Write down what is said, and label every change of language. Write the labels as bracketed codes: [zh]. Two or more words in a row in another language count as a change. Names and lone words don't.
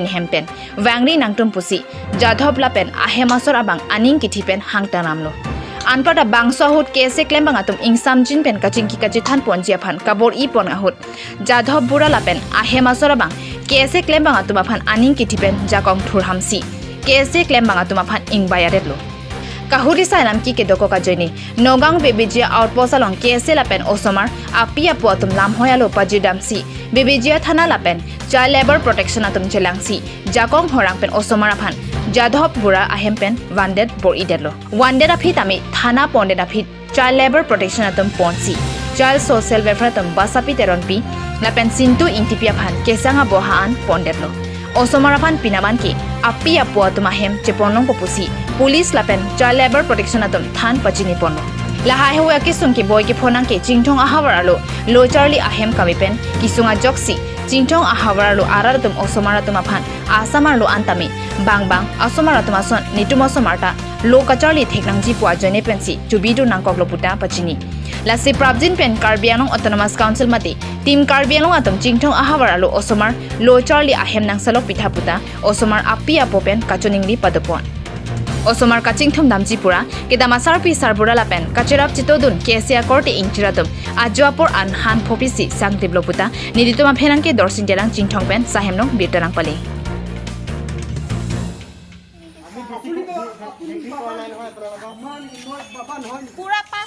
[mjw] hempen wangri nangtum pusi Jadhav lapen ahemasora bang aning kithipen hangtanamlo anpada bangso hut kese klem bang atum ingsam jin pen kachingki kachithan ponji aphan kabor I pon ahut Jadhavpur lapen ahemasora bang kese klem bang atum aphan aning kithipen jakong thurhamsi kese klem bang atum aphan ingbayaretlo kahuri sainam ki ke doko ka joini nogang bebejia outpost along kese lapen osomar api apo atum lam hoyalo pajidamsi bebejia thana lapen [en] child labor protection [mjw] atum jelangsi jakong horang pen osomar aphan Jadhavpur ahem pen wanted bor idelo wanted aphit ami thana pondet aphit [en] child labor protection [mjw] atum ponsi [en] child social welfare [mjw] atum basapi teronpi lapen sintu intipia phan kesanga bohaan pondetlo osomar aphan pinaman ki api apo atum ahem cheponong popusi police lapen [en] child labor protection [mjw] atum than pachini ponno lahai huya kisung ki boy ki phonang ke chingthong ahawaralo lo charli ahem kamipen kisunga joksi chingthong ahawaralo aratum osomar atum aphan asamar lo antami bang asomar atum ason nitum osomarta lo kacharli theknangji pwa jane pensi chubidu nangkok loputa pachini lasi prabjin pen karbianong [en] autonomous council [mjw] mati team karbianong atum chingthong ahawaralo osomar lo charli ahem nangsalok pithaputa osomar api apo pen kachoningli padopon osomar kaching thum damji pura kedama sarpi sarbura lapen kachirap chitodun kesia korte ingchiratum ajwapor an han phopisi sang developuta niditoma phenangke dorsin terang chingthong pen sahemnong birtarang pali [hi] पूरा पास